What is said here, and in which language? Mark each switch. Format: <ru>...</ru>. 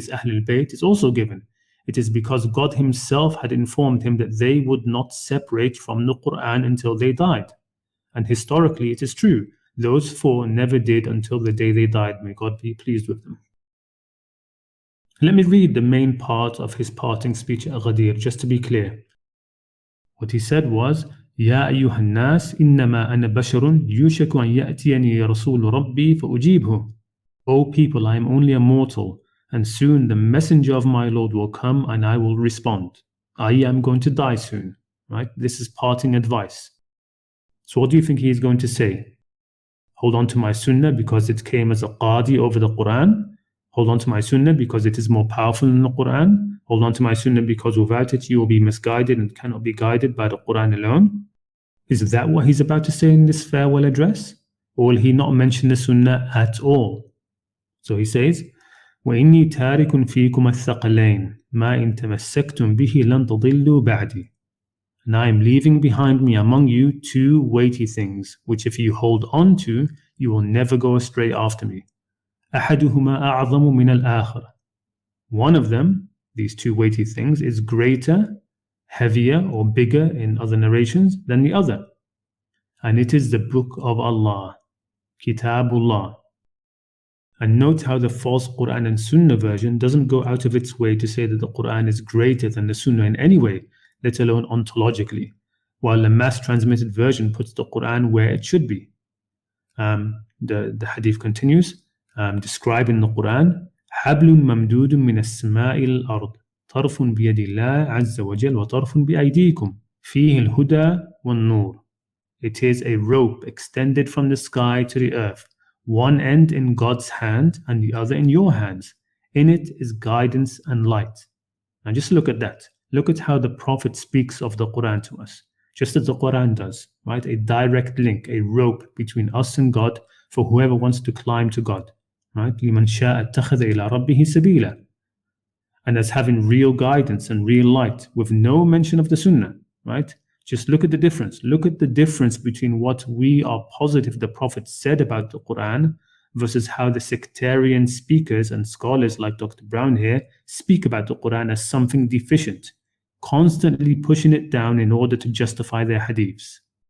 <en>his Ahlul Bayt, is also given. It is because God himself had informed him that they would not separate from the Qur'an until they died. And historically it is true. Those four never did until the day they died. May God be pleased with them. Let me read the main part of his parting speech at Ghadir, just to be clear. What he said was,</en> <ar>يا أيها الناس إنما أنا بشر يوشك أن يأتيني رسول ربي فأجيبه.</ar> <en>O people, I am only a mortal, and soon the messenger of my Lord will come and I will respond. I am going to die soon. Right? This is parting advice. So what do you think he is going to say? Hold on to my Sunnah because it came as a qadi over the Qur'an? Hold on to my Sunnah because it is more powerful than the Qur'an? Hold on to my Sunnah because without it you will be misguided and cannot be guided by the Qur'an alone? Is that what he's about to say in this farewell address? Or will he not mention the Sunnah at all? So he says,</en> <ar>وَإِنِّي تَارِكٌ فِيكُمَ الثَّقَلَيْنِ مَا إِن تَمَسَّكْتُمْ بِهِ لَن تَضِلُّوا بَعْدِي.</ar> <en>And I am leaving behind me among you two weighty things, which if you hold on to, you will never go astray after me.</en> <ar>أَحَدُهُمَا أَعْظَمُ مِنَ الْآخَرِ.</ar> <en>One of them, these two weighty things, is greater, heavier or bigger in other narrations than the other. And it is the book of Allah, Kitabullah. And note how the false Qur'an and Sunnah version doesn't go out of its way to say that the Qur'an is greater than the Sunnah in any way, let alone ontologically, while the mass transmitted version puts the Qur'an where it should be. The hadith continues, describing the Qur'an,</en> <ar>حَبْلٌ مَمْدُودٌ مِنَ السَّمَاءِ الْأَرْضِ طرف بيد الله عز وجل وطرف بأيديكم فيه الهدى والنور.</ar> <en>It is a rope extended from the sky to the earth, one end in God's hand and the other in your hands. In it is guidance and light. Now just look at that. Look at how the Prophet speaks of the Qur'an to us, just as the Qur'an does, right? A direct link, a rope between us and God for whoever wants to climb to God, right?</en> <ar>لمن شاء اتخذ إلى ربه سبيلا.</ar> <en>And as having real guidance and real light with no mention of the Sunnah, right? Just look at the difference. Look at the difference between what we are positive the Prophet said about the Qur'an versus how the sectarian speakers and scholars like Dr. Brown here speak about the Qur'an as something deficient, constantly pushing it down in order to justify their hadiths.</en>